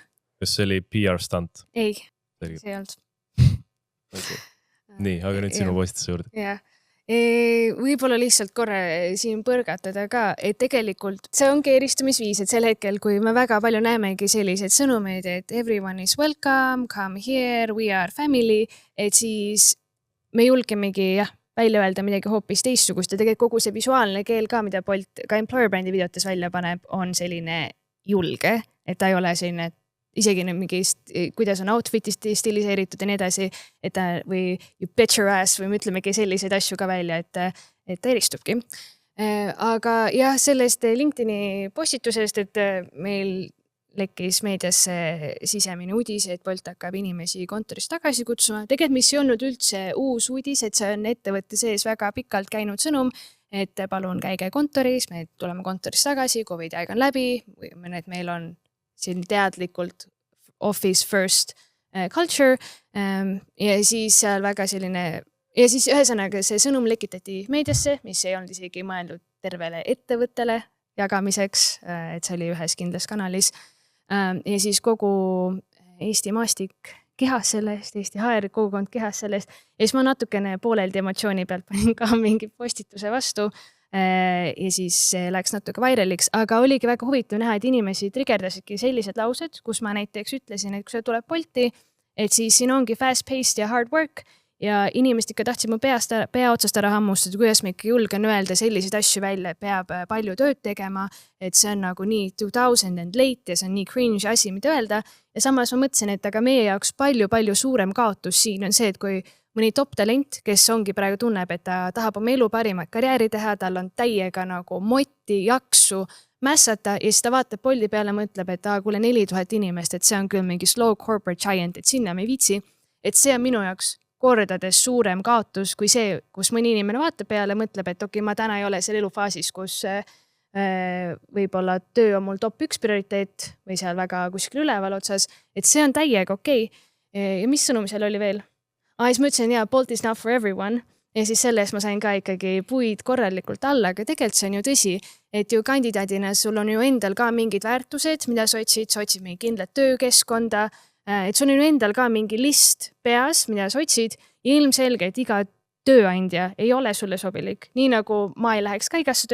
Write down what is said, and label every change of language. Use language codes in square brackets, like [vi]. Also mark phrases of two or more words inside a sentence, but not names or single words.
[et] Kas see oli [en] PR stunt? [et] Ei, Selge. see ei olnud. Okay. Nii, aga nüüd sinu postituse juurde. Jah. Võib-olla lihtsalt korra siin põrgatada ka, et tegelikult see ongi eristumisviis, et sel hetkel, kui me väga palju näemegi sellised sõnumeid, et [en] everyone is welcome, come here, we are family, [et] et siis me julgemegi välja öelda midagi hoopis teistsugust ja tegelikult kogu see visuaalne keel ka, mida Bolt ka [en] employer brandi [et] videotes välja paneb, on selline julge, et ta ei ole selline isegi mingi, kuidas on outfitist stiliseeritud ja nii edasi, et ta või [en] you bet your ass [et] või me ütlemegi selliseid asju ka välja, et ta eristubki. Aga jah, sellest LinkedIni postitusest, et meil lekkis meediasse sisemine uudis, et Bolt hakkab inimesi kontorist tagasi kutsuma. Tegelikult mis ei olnud üldse uus uudis, et see on ettevõtte sees väga pikalt käinud sõnum, et palun käige kontoris, me tuleme kontorist tagasi, COVID aeg on läbi, et meil on siin teadlikult [en] office first culture [et] ja siis seal väga selline ja siis ühesõnaga see sõnum lekitati meediasse, mis ei olnud isegi mõeldud tervele ettevõttele jagamiseks, et see oli ühes kindlas kanalis ja siis kogu Eesti maastik kehas sellest, Eesti HR kogukond kehas sellest ja siis ma natukene pooleldi emotsiooni pealt panin ka mingi postituse vastu ja siis see läks natuke vairaliks, aga oligi väga huvitav näha, et inimesi trigerdasidki sellised laused, kus ma näiteks ütlesin, et kui see tuleb Bolti, et siis siin ongi [en] fast paced [et] ja hard work ja inimesed ikka tahtsid mu pea otsast ära hammustada, kuidas ma ikka julgen öelda selliseid asju välja, et peab palju tööd tegema, et see on nagu nii [en] 2000 and late [et] ja see on nii cringe asi, mida öelda ja samas ma mõtlesin, et aga meie jaoks palju suurem kaotus siin on see, et kui mõni [en] top talent, [et] kes ongi praegu tunneb, et ta tahab oma elu parimat karjääri teha, tal on täiega nagu motti, jaksu, mässata ja siis ta vaatab Bolti peale, mõtleb, et kuule 4000 inimest, et see on küll mingi [en] slow corporate giant, [et] et sinna me ei viitsi. Et see on minu jaoks kordades suurem kaotus kui see, kus mõni inimene vaatab peale, mõtleb, et okei, ma täna ei ole seal elufaasis, kus võib-olla töö on mul top 1 prioriteet või seal väga kuskil üleval otsas, et see on täiega okei. Ja mis sõnum seal oli veel? Siis ma ütlesin, [en] Bolt is not for everyone [et] ja siis selles ma sain ka ikkagi puid korralikult alla, aga tegelikult see on ju tõsi, et ju kandidaadina sul on ju endal ka mingid väärtused, mida sa otsid mingi kindlat töökeskkonda, et sul on ju endal ka mingi list peas, mida sa otsid ja ilmselge, et iga tööandja ei ole sulle sobilik, nii nagu ma ei läheks ka